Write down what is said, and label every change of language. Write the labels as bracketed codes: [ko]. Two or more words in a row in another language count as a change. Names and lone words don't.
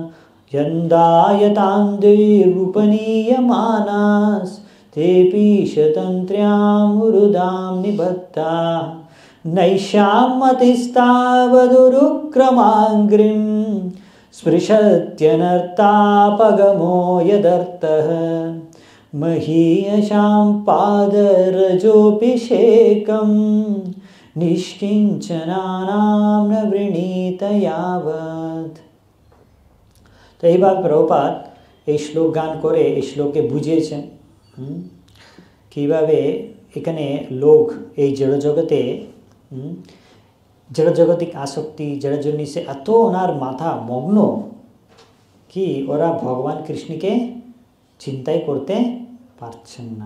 [sa] यन्दायतान्दैरुपनीयमानास्तेऽपि शतन्त्र्यां मुरुदां निबद्धाः नैषां मतिस्तावदुरुक्रमाङ्घ्रिं स्पृशत्यनर्तापगमो यदर्थः महीयशां पादरजोऽभिषेकं निष्किञ्चनानां न वृणीत यावत्। [bn] তো এইভাবে প্রভুপাদ এই শ্লোক গান করে এই শ্লোকে বুঝিয়েছেন কীভাবে এখানে লোক এই জড়জগতে জড়জগতিক আসক্তি জড়জনিসে এত ওনার মাথা মগ্ন কি ওরা ভগবান কৃষ্ণকে চিন্তাই করতে পারছেন না।